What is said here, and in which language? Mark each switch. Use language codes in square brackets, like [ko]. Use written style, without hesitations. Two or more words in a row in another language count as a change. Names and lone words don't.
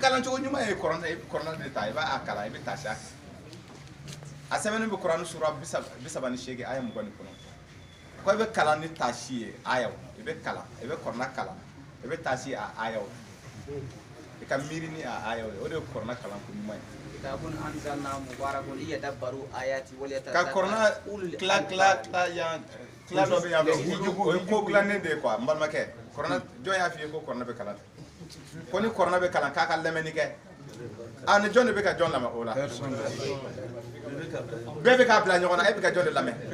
[bm] kalancogo ɲuman ye kuranɛ de ta i b'a kalan i bɛ taa se a sɛbɛnnen bɛ kuranɛ sura 38 aya 29 ko i bɛ kalan ni taasi ye ayaw i bɛ kalan i bɛ kuranɛ kalan i bɛ taasi a ayaw i ka miiri ni a ayaw ye o de ye kuranɛ kalan ko ɲuman ye [ar] كتاب أنزلناه مبارك ليدبروا آياته [bm] ka kuranɛ tila dɔ bɛ yan fɛ o ye ko dilannen de ye quoi n balimakɛ kuranɛ jɔn y'a f'i ye ko kuranɛ bɛ kalan ko ni kuranɛ bɛ kalan k'a ka lamɛnni kɛ ni jɔn de bɛ ka jɔn lamɛn o la bɛɛ bɛ k'a bila ɲɔgɔn na e bɛ ka jɔn de lamɛn